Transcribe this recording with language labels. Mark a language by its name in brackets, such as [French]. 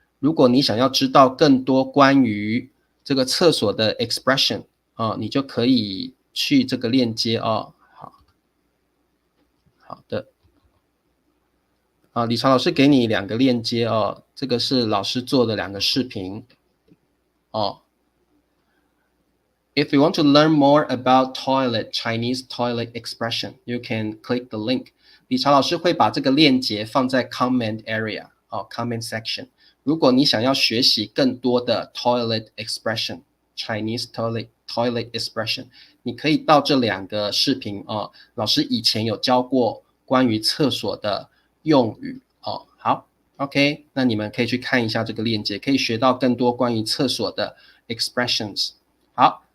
[Chinese] 如果你想要知道更多关于这个厕所的 expression 你就可以去这个链接哦。好的。理查老师给你2个链接哦，这个是老师做的2个视频哦。 [English] If you want to learn more about Chinese toilet expression, you can click the link. [Chinese] 理查老师会把这个链接放在 comment area comment section. 如果你想要学习更多的 [English] toilet expression, Chinese toilet expression, [Chinese] 你可以到这2个视频老师以前有教过关于厕所的用语好 OK， 那你们可以去看一下这个链接，可以学到更多关于厕所的 expressions。好。